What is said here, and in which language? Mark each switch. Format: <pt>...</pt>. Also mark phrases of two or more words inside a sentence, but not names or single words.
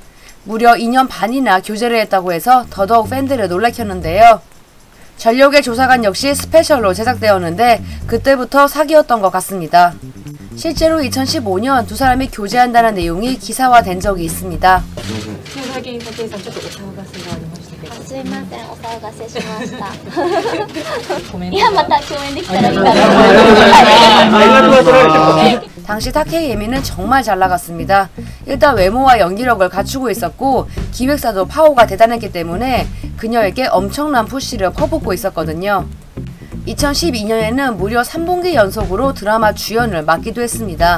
<ko>무려 2년 반이나 교제를 했다고 해서 더더욱 팬들을 놀래켰는데요. 전력의 조사관 역시 스페셜로 제작되었는데 그때부터 사귀었던 것 같습니다. 실제로 2015년 두 사람이 교제한다는 내용이 기사화된 적이 있습니다.</ko> <ja>すいません、お騒がせしました。いや、また共演できたらいいかな。</ja> <ko>당시 타케이 에미는 정말 잘 나갔습니다. 일단 외모와 연기력을 갖추고 있었고 기획사도 파워가 대단했기 때문에 그녀에게 엄청난 푸시를 퍼붓고 있었거든요. 2012년에는 무려 3분기 연속으로 드라마 주연을 맡기도 했습니다.</ko>